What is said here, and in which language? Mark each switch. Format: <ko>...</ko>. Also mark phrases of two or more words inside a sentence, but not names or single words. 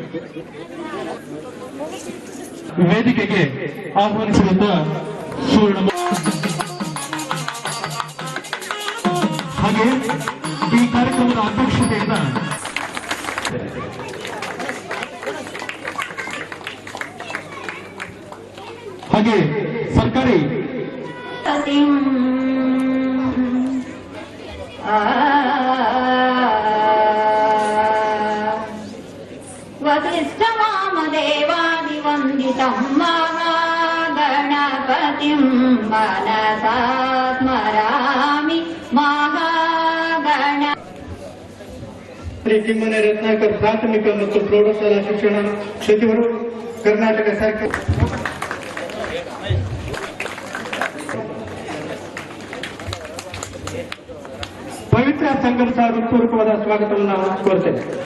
<kn>ವೇದಿಕೆಗೆ ಆಹ್ವಾನಿಸಿದಂತ ಸುವರ್ಣ ಹಾಗೆ ಈ ಕಾರ್ಯಕ್ರಮದ ಅಧ್ಯಕ್ಷತೆಯಿಂದ ಹಾಗೆ ಸರ್ಕಾರಿ</kn> <sa>वसिष्ठवामदेवादिवन्दितं महागणपतिं मनसा स्मरामि महागण</sa> <kn>ಶ್ರೀ ಕಿಮ್ಮನೆ ರತ್ನಾಕರ್ ಪ್ರಾಥಮಿಕ ಮತ್ತು ಪ್ರೌಢಶಾಲಾ ಶಿಕ್ಷಣ ಸಚಿವರು ಕರ್ನಾಟಕ ಸರ್ಕಾರ. ಪವಿತ್ರ ಸಂಘದ ಸಹ ಹೃತ್ಪೂರ್ವಕವಾದ ಸ್ವಾಗತವನ್ನು ನಾವು ಕೋರ್ತೇವೆ.</kn>